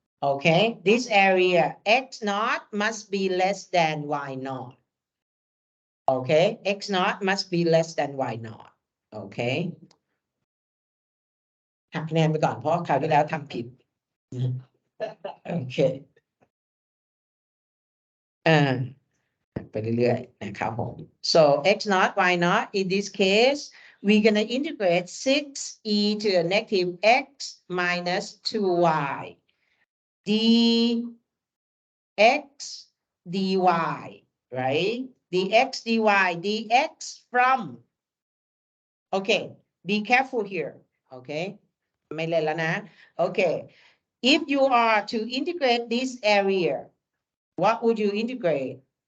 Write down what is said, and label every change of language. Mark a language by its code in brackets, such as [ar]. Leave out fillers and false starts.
[en] Okay, this area x naught must be less than y naught. Okay, x naught must be less than y naught. Okay. [th] หักคะแนนไปก่อนเพราะคราวที่แล้วทำผิด โอเคไปเรื่อยๆนะครับผม [en] so x naught y naught in this case we're going to integrate 6e to the negative x minus 2y dx dy, right? dx dy, dx from, okay, be careful here, okay? [th] ไม่เล่นแล้วนะ [en] okay, if you are to integrate this area, what would you integrate?